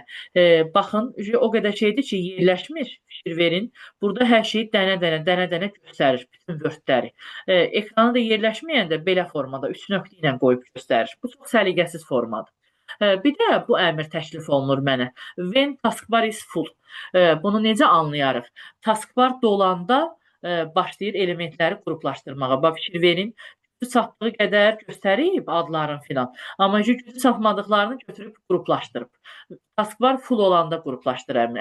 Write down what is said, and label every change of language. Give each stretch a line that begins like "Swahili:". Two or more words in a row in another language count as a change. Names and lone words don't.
Azerbaijani: Baxın, o qədər şeydir ki, yerləşmir, fikir verin. Burada hər şeyi dənə-dənə göstərir, bütün Word-ləri. Ekrana da yerləşməyəndə belə formada 3 nöqtə ilə qoyub göstərir. Bu çox səliqəsiz formadır. Bir də bu əmr təklif olunur mənə.
English: When taskbar is full.
Azerbaijani: Bunu necə anlayarıq? Taskbar dolanda başlayır elementləri qruplaşdırmağa. Fikir verin, gücü çatdığı qədər göstərib adların filan. Amma gücü çatmadıqlarını götürüb qruplaşdırıb.
English: Taskbar full
Azerbaijani: olanda qruplaşdır əmri.